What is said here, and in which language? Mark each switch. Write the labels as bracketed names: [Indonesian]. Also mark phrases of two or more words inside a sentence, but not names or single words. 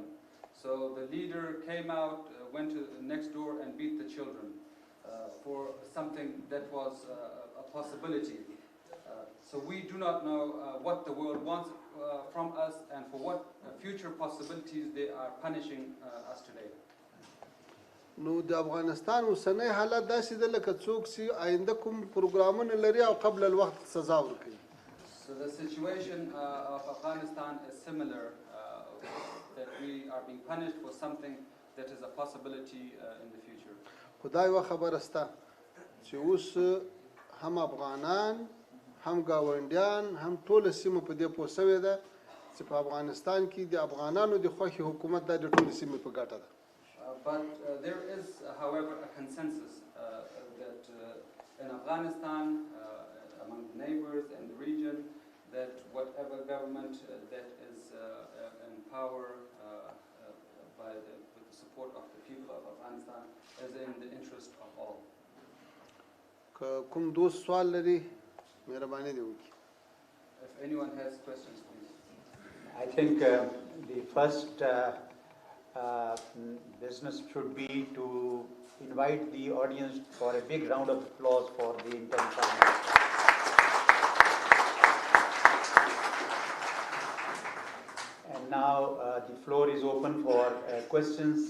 [English] So the leader came out, went to next door and beat the children for something that was a possibility. So we do not know what the world wants from us and for what future possibilities they are punishing us today. [Pashto] نو د افغانستان اوسنی حالت داسې ده لکه څوک چې آینده کوم پروګرامونه لري او قبل الوقت سزا ورکوي. [English] So the situation of Afghanistan is similar, that we are being punished for something that is a possibility in the future. [Pashto] خدای یوه خبره شته چې اوس هم افغانان هم ګاونډیان هم ټوله سیمه په دې پوه سوې ده چې په افغانستان کې د افغانانو د خوښې حکومت دا د ټولې سیمې په ګټه ده. [English] But there is, however, a consensus that in Afghanistan, among the neighbors and the region, that whatever government that is in power with the support of the people of Afghanistan is in the interest of all. [Pashto] کوم دوست سوال لري مهرباني دې وکړي. [English] If anyone has questions, please. I think the first business should be to invite the audience for a big round of applause for the interim Prime Minister. And now the floor is open for questions.